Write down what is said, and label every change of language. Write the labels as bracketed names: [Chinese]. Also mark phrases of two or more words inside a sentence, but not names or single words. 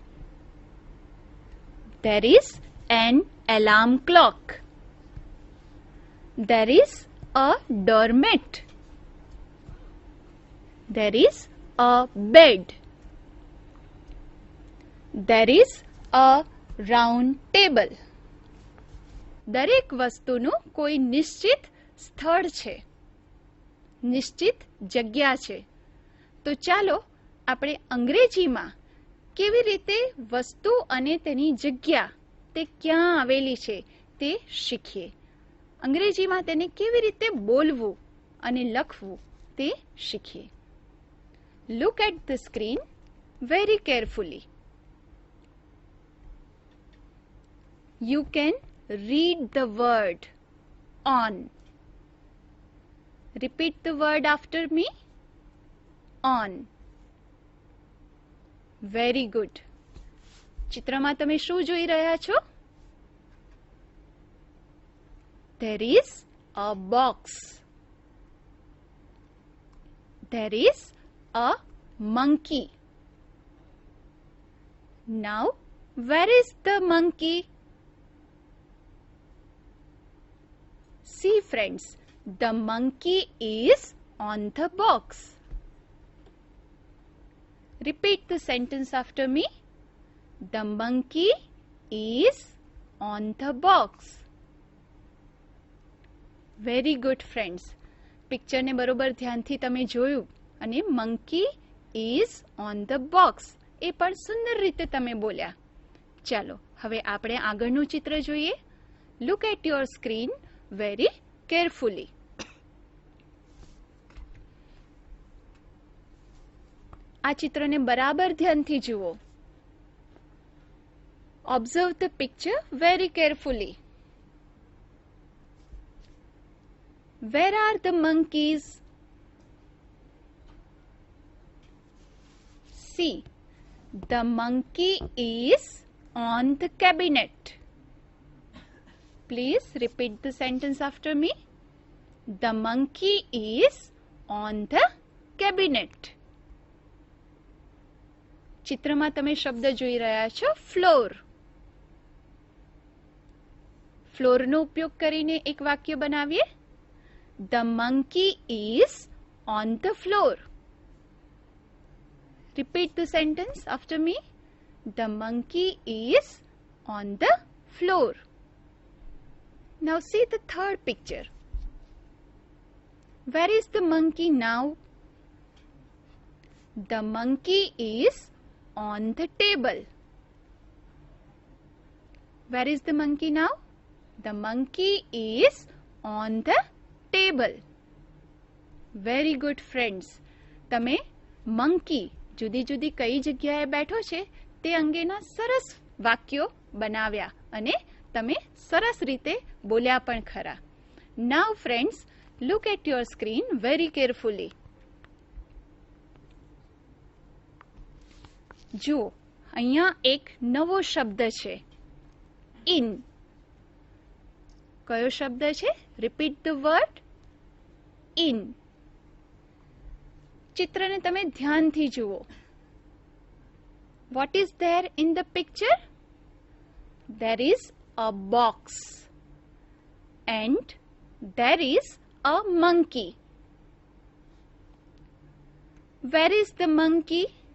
[English] There is an alarm clock. There is a doormat. There is a bed. There is a round table. [Gujarati] દરેક વસ્તુનું કોઈ નિશ્ચિત સ્થળ છે, નિશ્ચિત જગ્યા છે. તો ચાલો આપણે અંગ્રેજીમાં કેવી રીતે વસ્તુ અને તેની જગ્યા તે ક્યાં આવેલી છે તે શીખીએ. અંગ્રેજીમાં તેને કેવી રીતે બોલવું અને લખવું તે શીખીએ. [English] Look at the screen very carefully. You can read the word on. Repeat the word after me. On. Very good. [Gujarati] ચિત્રમાં તમે શું જોઈ રહ્યા છો? [English] There is a box. There is a monkey. Now, where is the monkey? See friends, the monkey is on the box. Repeat the sentence after me. The monkey is on the box. Very good friends. [Gujarati] પિક્ચરને બરોબર ધ્યાનથી તમે જોયું અને [English] monkey is on the box [Gujarati] એ પણ સુંદર રીતે તમે બોલ્યા. ચાલો હવે આપણે આગળનું ચિત્ર જોઈએ. [English] Look at your screen very carefully. [Gujarati] આ ચિત્રને બરાબર ધ્યાનથી જુઓ. [English] Observe the picture very carefully. Where are the monkeys? See, the monkey is on the cabinet. Please repeat the sentence after me. The monkey is on the cabinet. [Gujarati] ચિત્રમાં તમે શબ્દ જોઈ રહ્યા છો ફ્લોર. ફ્લોરનો ઉપયોગ કરીને એક વાક્ય બનાવીએ. [English] The monkey is on the floor. Repeat the sentence after me. The monkey is on the floor. Now see the third picture. Where is the monkey now? The monkey is on the table. Where is the monkey now? The monkey is on the table. Very good friends. [Gujarati] તમે monkey જુદી જુદી કઈ જગ્યાએ બેઠો છે તે અંગેના સરસ વાક્યો બનાવ્યા અને તમે સરસ રીતે બોલ્યા પણ ખરા. [English] Now friends, look at your screen very carefully. [Gujarati] જુઓ, અહીંયા એક નવો શબ્દ છે, ઇન. કયો શબ્દ છે? [English] Repeat the word in. [Gujarati] ચિત્રને તમે ધ્યાનથી જુઓ. [English] What is there in the picture? There is a box and there is a monkey. Where is the monkey?